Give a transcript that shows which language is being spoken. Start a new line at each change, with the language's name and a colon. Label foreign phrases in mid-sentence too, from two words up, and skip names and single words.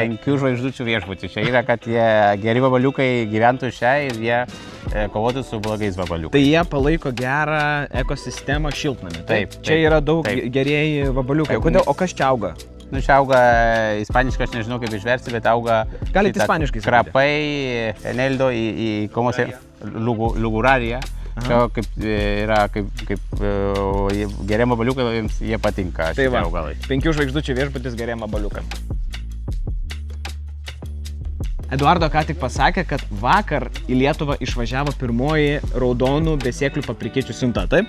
Lithuanian: 5 žvaigždučių viešbutis. Čia yra, kad jie geri vabaliukai gyventų čia ir jie kovotų su blogais vabaliukais. Tai jie palaiko gerą ekosistemą šiltnamį. Taip. Čia yra daug gerieji vabaliukai. Kodėl? O kas čia auga? Nu, čia auga ispaniškai, aš nežinau kaip išversti, bet auga... Galite ispaniškai sakyti.
Spanish: Krapai, eneldo y como se... luguraria.
Lithuanian: Čia yra kaip geriem vabaliukams jie patinka šitie augalai. 5 žvaigždučių viešbutis geriem vabaliukam. Eduardo ką tik pasakė, kad vakar į Lietuvą išvažiavo pirmoji raudonų besėklių paprikėčių siunta, taip?